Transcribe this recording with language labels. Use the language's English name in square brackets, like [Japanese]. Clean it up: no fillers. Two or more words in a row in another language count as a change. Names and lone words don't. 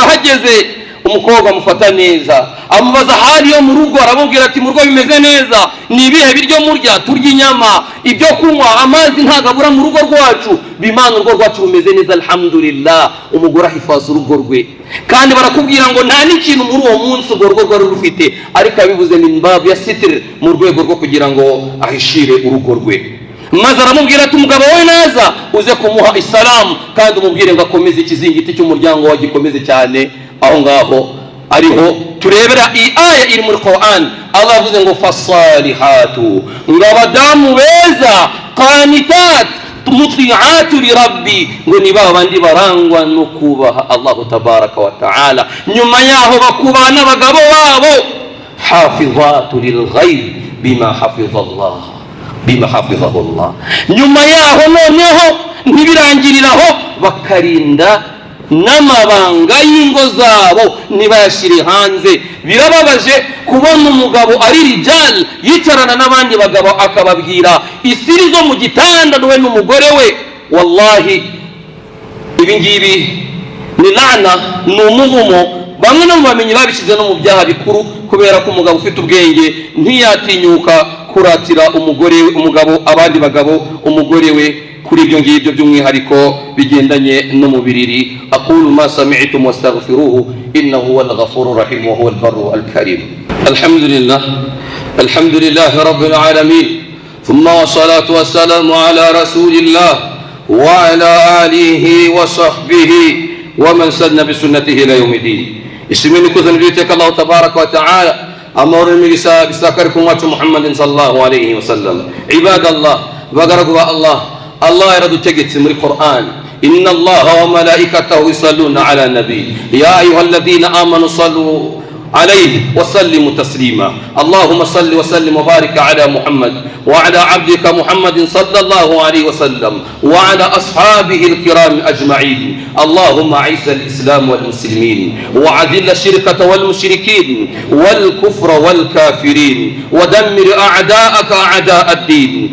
[Kinyarwanda] Hageze umukobwa amufata neza, amubaza hali yo mu rugo, aramubwira ati mu rugo bimeze neza, ni ibihe biryo murya? Turya inyama, ibyo kunywa, amazi ntagabura mu rugo rwacu, bimana urugo rwacu rumeze neza alhamdulillah. Umugore ahifaza urugo rwe, kandi barakubwira ngo nta n'ikintu muri uwo munsi urwo rugo rwari rufite, ariko abivuze [Arabic] من باب الستر, [Kinyarwanda] mu rwego rwo kugira ngo ahishire urugo rwe. Maze aramubwira ati umugabo we naza uze kumuha isalamu, kandi umubwire ngo akomeze ikizingiti cy'umuryango wagikomeze cyane. Aho ngaho ariho turebera iyi aya iri muri Qur'an. Allah avuze ngo fasalihatu, ngo abadamu beza, [Arabic] قانتات مطيعات لربي, [Kinyarwanda] ngo ni babandi barangwa no kubaha Allah [Arabic] تبارك وتعالى, [Kinyarwanda] nyuma yaho bakubaha n'abagabo babo. [Arabic] حافظات للغيب بما حفظ الله بما حفظه الله. [Kinyarwanda] Nyuma yaho noneho ntibirangiriraho, bakarinda n'amabanga y'ingo zabo ntibayashyire hanze. Birababaje kubona umugabo ari rijal yicarana n'abandi bagabo akababwira isiri zo mu gitanda we n'umugore we. Wallahi ibi ngibi ni laana, ni umuvumo. Bamwe no mu bamenyi babishyize no mu byaha bikuru, kubera ko umugabo ufite ubwenge ntiyatinyuka kuratira umugabo abandi bagabo umugore we kuri ibyo ngibyo by'umwihariko bigendanye no mu biriri. [Arabic] أقول ما سمعتم وأستغفر الله إنه هو الغفور الرحيم وهو البر الكريم. الحمد لله رب العالمين ثم والصلاة والسلام على رسول الله وعلى آله وصحبه ومن سن بسنته إلى يوم الدين. Isimeni kuzaniliteka الله تبارك وتعالى, amara bisakarikum wa Muhammadin صلى الله عليه وسلم. Ibadallah, [Kinyarwanda] bagaragu Allah, Allah yaradutegetse muri Qur'an, [Arabic] إن الله وملائكته يصلون على النبي يا أيها الذين آمنوا صلوا عليه وسلموا تسليما. اللهم صل وسلم وبارك على محمد وعلى عبدك محمد صلى الله عليه وسلم وعلى أصحابه الكرام أجمعين. اللهم أعز الإسلام والمسلمين وأذل الشرك والمشركين والكفر والكافرين ودمر أعداءك أعداء الدين.